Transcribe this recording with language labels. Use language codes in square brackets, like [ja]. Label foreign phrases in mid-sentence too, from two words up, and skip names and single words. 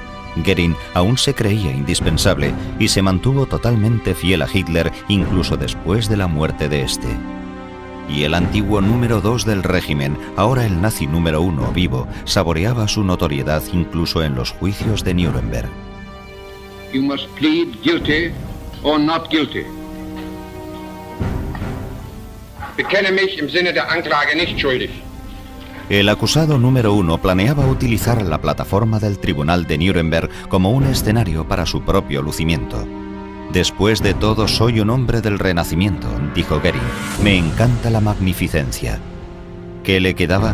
[es] Goering aún se creía indispensable y se mantuvo totalmente fiel a Hitler incluso después de la muerte de este. Y el antiguo número 2 del régimen, ahora el nazi número 1 vivo, saboreaba su notoriedad incluso en los juicios de Nuremberg. [en] You must plead guilty or not guilty. [de] Bekenne mich im Sinne der Anklage nicht schuldig. [es] El acusado número 1 planeaba utilizar la plataforma del tribunal de Nuremberg como un escenario para su propio lucimiento. Después de todo, soy un hombre del Renacimiento, dijo Goering. Me encanta la magnificencia. ¿Qué le quedaba?